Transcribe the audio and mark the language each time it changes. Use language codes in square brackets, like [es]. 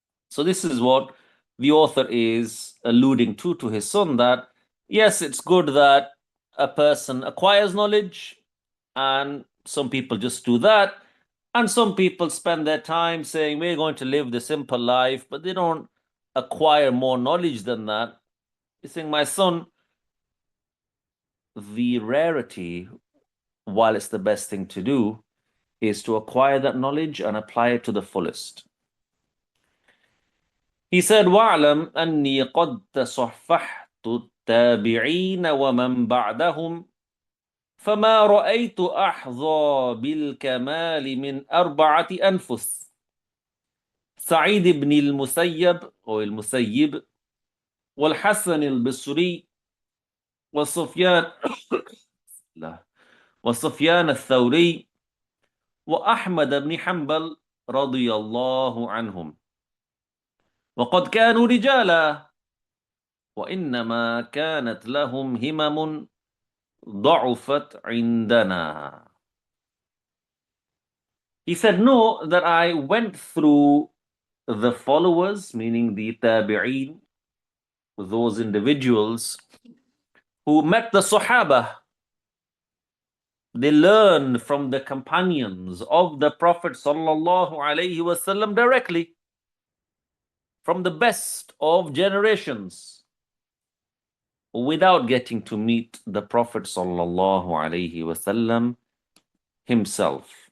[en] So this is what the author is alluding to his son, that yes, it's good that a person acquires knowledge, and some people just do that, and some people spend their time saying we're going to live the simple life, but they don't acquire more knowledge than that. He's saying, my son, the rarity, while it's the best thing to do, is to acquire that knowledge and apply it to the fullest. [ar] He said, وَاعْلَمْ أَنِّي قَدْ تَصَحَّحْتُ التَّابِعِينَ وَمَنْ بَعْدَهُمْ فما رأيت أحظى بالكمال من 4 أنفس: سعيد بن المسيب أو المسيب، والحسن البصري، وسفيان لا وسفيان الثوري، وأحمد بن حنبل رضي الله عنهم. وقد كانوا رجالا، وإنما كانت لهم همم ضعفت عندنا. [en] He said, no, that I went through the followers, meaning the tabi'een, those individuals who met the Sahaba. They learned from the companions of the Prophet sallallahu alaihi wasallam directly, from the best of generations, without getting to meet the Prophet sallallahu alaihi wasallam himself.